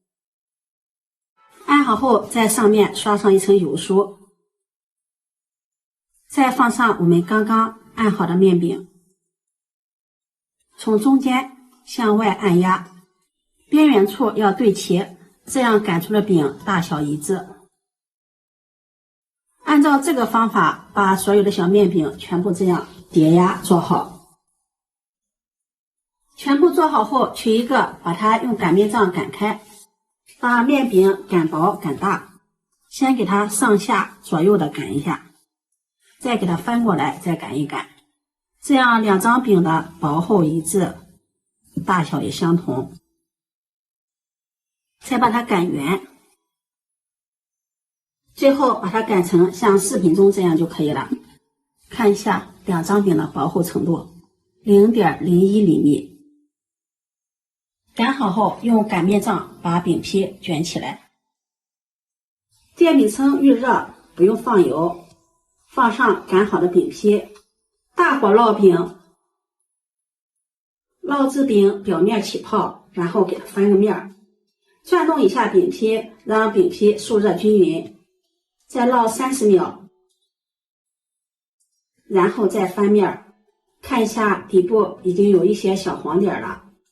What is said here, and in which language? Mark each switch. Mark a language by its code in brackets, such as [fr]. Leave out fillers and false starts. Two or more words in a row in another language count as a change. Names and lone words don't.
[zh] 按好後，在上面刷上1層油酥，再放上我們剛剛按好的面餅，從中間向外按壓，邊緣處要對齊，這樣擀出的餅大小一致。按照這個方法，把所有的小面餅全部這樣疊壓做好。全部做好後，取一個，把它用擀面杖擀開，把面餅擀薄擀大，先給它上下左右的擀一下，再給它翻過來再擀一擀，這樣2張餅的薄厚一致，大小也相同。再把它擀圓，最後把它擀成像視頻中這樣就可以了。看一下2張餅的薄厚程度，0.01厘米。擀好後，用擀面杖把餅皮捲起來。電餅铛預熱，不用放油，放上擀好的餅皮，大火烙餅，烙至餅表面起泡，然後給它翻個面，轉動一下餅皮，讓餅皮受熱均勻，再烙30秒，然後再翻面，看一下底部已經有一些小黃點了。